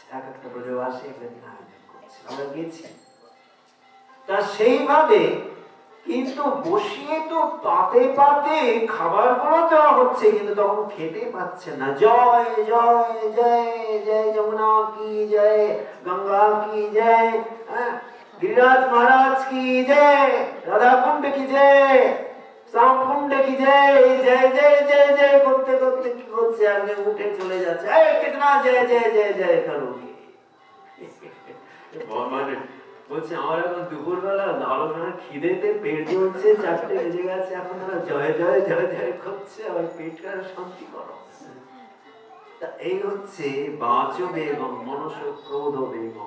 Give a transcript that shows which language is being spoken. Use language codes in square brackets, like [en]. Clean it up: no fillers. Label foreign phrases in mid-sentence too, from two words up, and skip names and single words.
[bn] এক একটা ব্রজবাসী একটা দিন আয়োজন করছে, আমরা গেছি। তা সেইভাবে কিন্তু বসিয়ে তো পাতে পাতে খাবার গুলো দেওয়া হচ্ছে, কিন্তু তখন খেতে পাচ্ছে না। [hi] जय जय जय जय यमुना की जय, गंगा की जय, गिरिराज महाराज की जय, राधा कुंड की जय, श्याम कुंड की जय, जय जय जय जय [bn] করতে করতে কি হচ্ছে, আগে উঠে চলে যাচ্ছে, এই [hi] कितना जय जय जय जय करोगे। [bn] মানে বলছে আমার এখন দুপুরবেলা আলোচনা খিদেতে পেট জ্বলছে, 4টে বেজে গেছে, এখন তারা জয় জয় জয় জয় করছে, আর পেটটা শান্তি করো। তা এই হচ্ছে [sa] বাচ বেগম মনস ক্রোধ বেগম।